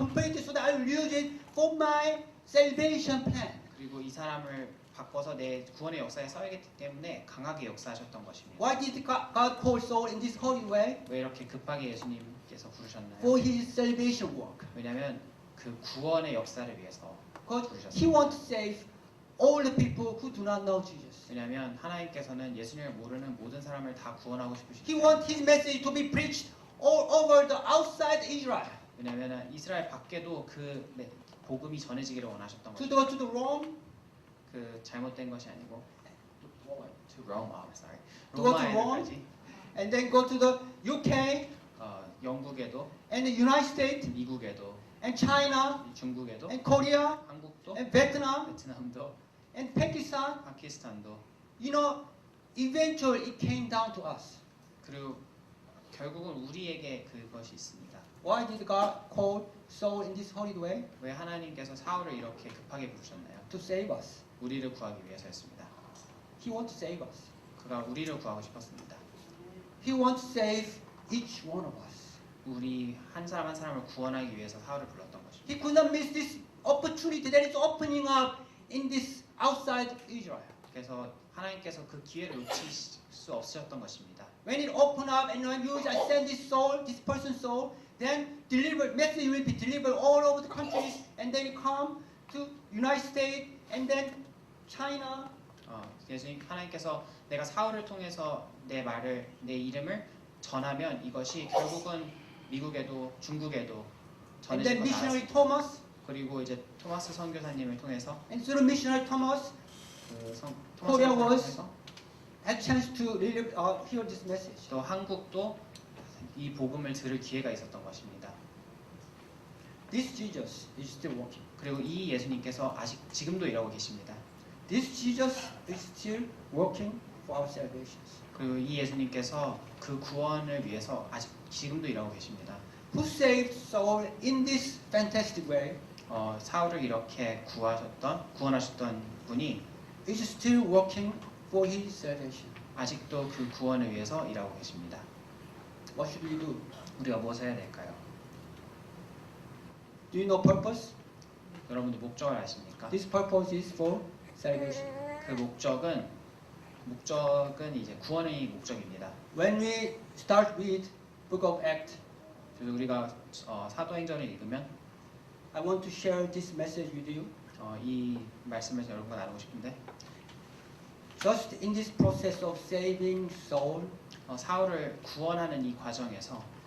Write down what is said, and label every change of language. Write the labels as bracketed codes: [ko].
[en] completely so that I will use it for my salvation plan. [ko] 그리고 이 사람을 바꿔서 내 구원의 역사에 써야기 때문에 강하게 역사하셨던 것입니다. [en] Why did God call Saul in this holy way? [ko] 왜 이렇게 급하게 예수님께서 부르셨나요? [en] For his salvation work. [ko] 왜냐하면 그 구원의 역사를 위해서 [en] Because [ko] 부르셨습니다. [en] he wants to save all the people who do not know Jesus. [ko] 왜냐하면 하나님께서는 예수님을 모르는 모든 사람을 다 구원하고 [en] He [ko] 싶으시죠. [en] wants his message to be preached all over the outside Israel. [ko] 왜냐하면 이스라엘 밖에도 그 복음이 전해지기를 원하셨던 [en] To [ko] 것이죠. [en] go to the Rome, [ko] 그 잘못된 것이 아니고 [en] to Rome, sorry. To go to [ko] 로마에까지 [en] and then go to the UK [ko] 영국에도 [en] and the United States [ko] 미국에도 [en] and China [ko] 중국에도 [en] and Korea [ko] 한국도 [en] and Vietnam [ko] 베트남도 [en] and Pakistan. [ko] 파키스탄도 [en] You know, eventually it came down to us. [ko] 그리고 결국은 우리에게 그것이 있습니다. [en] Why did God call Saul in this holy way? [ko] 왜 하나님께서 사울을 이렇게 급하게 부르셨나요? [en] To save us. [ko] 우리를 구하기 위해서였습니다. [en] He wants to save us. [ko] 그가 우리를 구하고 싶었습니다. [en] He wants to save each one of us. [ko] 우리 한 사람 한 사람을 구원하기 위해서 사울을 불렀던 것입니다. [en] He could not miss this opportunity that is opening up in this outside Israel. [ko] 그래서 하나님께서 그 기회를 놓칠 수 없으셨던 것입니다. [en] When it open up and when you I send this soul, this person's soul, then message will be delivered all over the countries, and then it come to United States, and then China. [ko] 예수님 하나님께서 내가 사울을 통해서 내 이름을 전하면 이것이 결국은 미국에도 중국에도 [en] And [ko] 전해질 [en] then [ko] 거다. [en] missionary Thomas, [ko] 그리고 이제 토마스 선교사님을 통해서 [en] and through missionary Thomas, [ko] 토마스 [en] Korea [ko] 선교사님을 [en] was [ko] 통해서 [en] had chance to hear this message. [ko] 또 한국도 이 복음을 들을 기회가 있었던 것입니다. [en] This Jesus is still working. [ko] 그리고 이 예수님께서 아직 지금도 일하고 계십니다. [en] This Jesus is still working for our salvation. [ko] 그리고 이 예수님께서 그 구원을 위해서 아직 지금도 일하고 계십니다. [en] Who saved Saul in this fantastic way [ko] 사울을 이렇게 구원하셨던 분이 [en] is still working for his salvation. [ko] 아직도 그 구원을 위해서 일하고 계십니다. [en] What should we do? [ko] 우리가 무엇을 해야 될까요? [en] Do you know purpose? [ko] 여러분들 목적을 아십니까? [en] This purpose is for salvation. [ko] 그 목적은 이제 구원의 목적입니다. [en] When we start with Book of Acts, [ko] 그래서 우리가 사도행전을 읽으면 [en] I want to share this message with you. [ko] 이 말씀을 여러분과 나누고 싶은데 [en] Just in this process of saving Saul, [ko] 사울을 구원하는 이 과정에서